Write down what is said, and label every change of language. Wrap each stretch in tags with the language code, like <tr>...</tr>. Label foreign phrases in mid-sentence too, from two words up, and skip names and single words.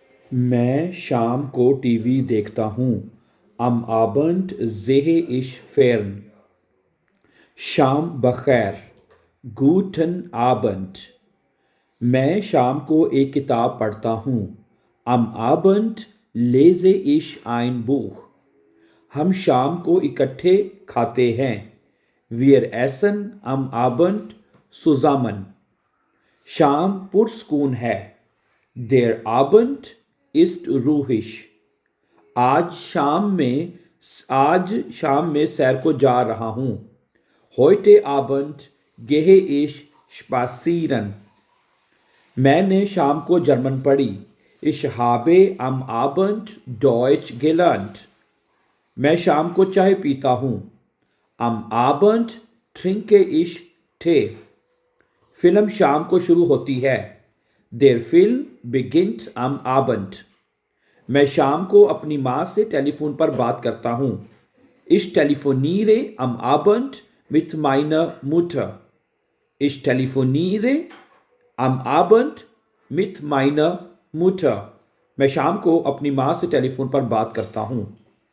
<ur>میں شام کو ٹی وی دیکھتا ہوں.</ur> <de>Am Abend sehe ich fern.</de> <ur>شام بخیر.</ur> <de>Guten Abend.</de> <ur>میں شام کو ایک کتاب پڑھتا ہوں.</ur> <de>Am Abend lese ich ein Buch.</de> <ur>ہم شام کو اکٹھے کھاتے ہیں.</ur> <de>Wir essen am Abend zusammen.</de> <ur>شام پرسکون ہے.</ur> <de>Der Abend ist ruhig.</de> <ur>آج شام میں سیر کو جا رہا ہوں.</ur> <de>Heute Abend gehe ich spazieren.</de> <ur>میں نے شام کو جرمن پڑھی.</ur> <de>Ich habe am Abend Deutsch gelernt.</de> <ur>میں شام کو چائے پیتا ہوں.</ur> <de>Am Abend trinke ich Tee.</de> <ur>فلم شام کو شروع ہوتی ہے.</ur> <de>Der Film beginnt am Abend.</de> <ur>میں شام کو اپنی ماں سے ٹیلی فون پر بات کرتا ہوں.</ur> <de>Ich telefoniere am Abend mit meiner Mutter. Ich telefoniere am Abend mit meiner Mutter.</de> <ur>میں شام کو اپنی ماں سے ٹیلی فون پر بات کرتا ہوں.</ur>